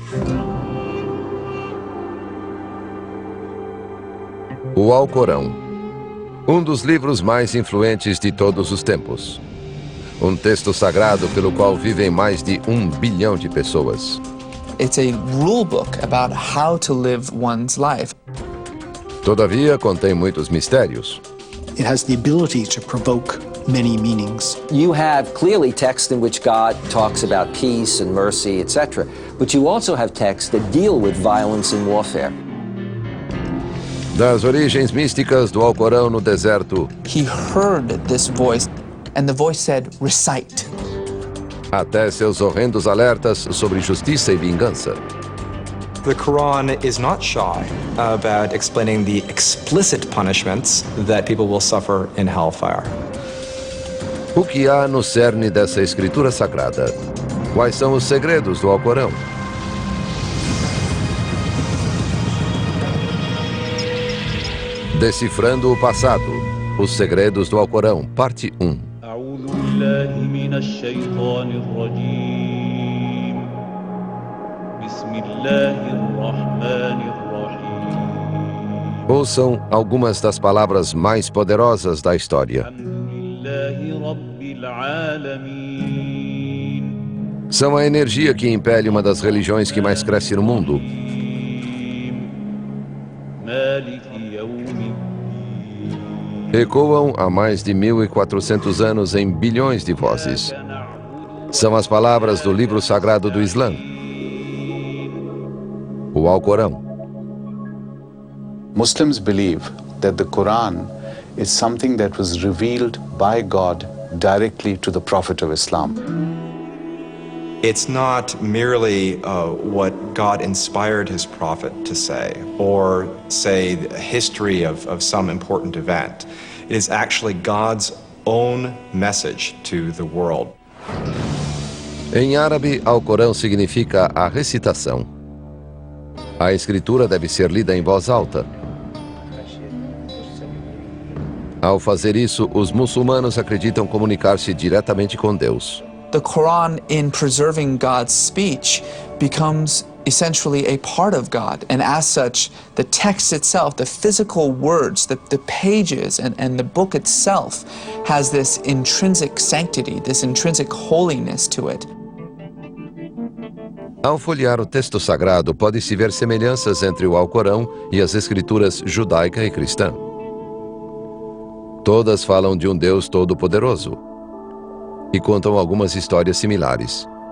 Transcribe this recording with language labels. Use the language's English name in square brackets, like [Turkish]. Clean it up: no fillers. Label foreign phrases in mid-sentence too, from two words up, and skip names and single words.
[Portuguese] O Alcorão, um dos livros mais influentes de todos os tempos. Um texto sagrado pelo qual vivem mais de 1 bilhão de pessoas. [English] It's a rule book about how to live one's life. [Portuguese] Todavia, contém muitos mistérios. [English] It has the ability to provoke many meanings. You have clearly texts in which God talks about peace and mercy, etc. But you also have texts that deal with violence and warfare. [Portuguese] Das origens místicas do Alcorão no deserto, [English] He heard this voice, and the voice said, recite. [Portuguese] até seus horrendos alertas sobre justiça e vingança. [English] The Quran is not shy about explaining the explicit punishments that people will suffer in hellfire. [Portuguese] O que há no cerne dessa escritura sagrada? Quais são os segredos do Alcorão? Decifrando o passado. Os segredos do Alcorão, parte 1. [Arabic] أعوذ بالله من الشيطان الرجيم بسم الله الرحمن الرحيم [Portuguese] Ouçam algumas das palavras mais poderosas da história. [Arabic] الحمد لله رب العالمين [Portuguese] São a energia que impele uma das religiões que mais cresce no mundo. [Arabic] مالك يوم الدين [Portuguese] Ecoam há mais de 1.400 anos em bilhões de vozes. São as palavras do livro sagrado do Islã, o Alcorão. [English] Muslims believe that the Quran is something that was revealed by God directly to the Prophet of Islam. It's not merely what God inspired his prophet to say, or say a history of some important event. It is actually God's own message to the world. [Portuguese] Em árabe, Alcorão significa a recitação. A escritura deve ser lida em voz alta. Ao fazer isso, os muçulmanos acreditam comunicar-se diretamente com Deus. [English] The Quran, in preserving God's speech, becomes essentially a part of God. And as such, the text itself, the physical words, the pages, and the book itself has this intrinsic sanctity, this intrinsic holiness to it. [Portuguese] Ao folhear o texto sagrado, pode-se ver semelhanças entre o Alcorão e as escrituras judaica e cristã. Todas falam de um Deus todo-poderoso e contam algumas histórias similares.